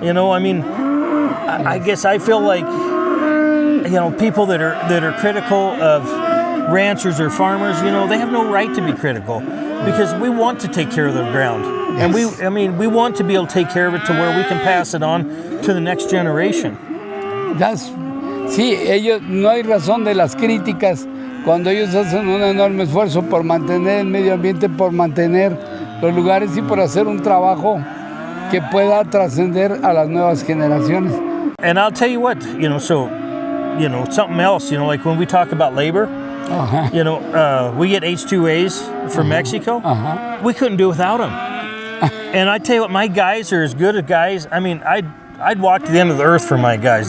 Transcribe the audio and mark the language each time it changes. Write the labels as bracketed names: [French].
[English] You know, I mean, I guess I feel like, you know, people that are critical of ranchers or farmers, you know, they have no right to be critical because we want to take care of the ground. Yes. And we want to be able to take care of it to where we can pass it on to the next generation. [Spanish] Sí, ellos, no hay razón de las críticas cuando ellos hacen un enorme esfuerzo por mantener el medio ambiente, por mantener los lugares y por hacer un trabajo que pueda trascender a las nuevas generaciones. [English] And I'll tell you what, you know, so, you know, something else, you know, like when we talk about labor, you know, we get H2As from Mexico. We couldn't do without them. And I tell you what, my guys are as good as guys. I mean, I'd walk to the end of the earth for my guys.